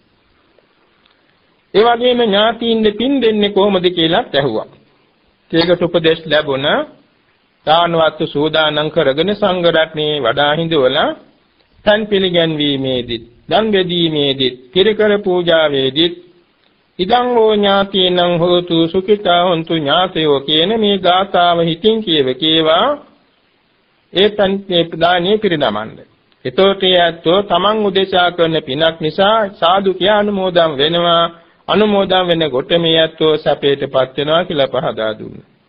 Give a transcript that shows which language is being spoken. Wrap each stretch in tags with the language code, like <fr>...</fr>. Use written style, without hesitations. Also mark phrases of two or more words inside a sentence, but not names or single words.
<si>ඒ වගේම ඥාතීන් පින් දෙන්නේ කොහොමද කියලා ඇහුවා. ඒකට උපදෙස් ලැබුණා. දානවත් සූදානම් කරගෙන සංඝ රත්නේ වඩා හිඳවලා තන් පිළිගැන්වීමේදී දන් බෙදීමේදී කිරිකර පූජාවේදී</si> <pi>ඉදං හෝ ඥාතීනං හෝතු සුඛිතා හොන්තු ඥාතයෝ</pi> <si>කියන මේ ගාථාව හිතින් කියවා ඒ තන්පේ ප්‍රදානීය පිරිනමන්න. එතකොට යැත්තෝ තමන් උදෙසා කරන පිනක් නිසා සාදු කියා අනුමෝදන් වෙනවා. අනුමෝදන් වෙන කොට මේ යැත්තෝ සැපයටපත් වෙනවා කියලා පහදා දුන්නා.</si>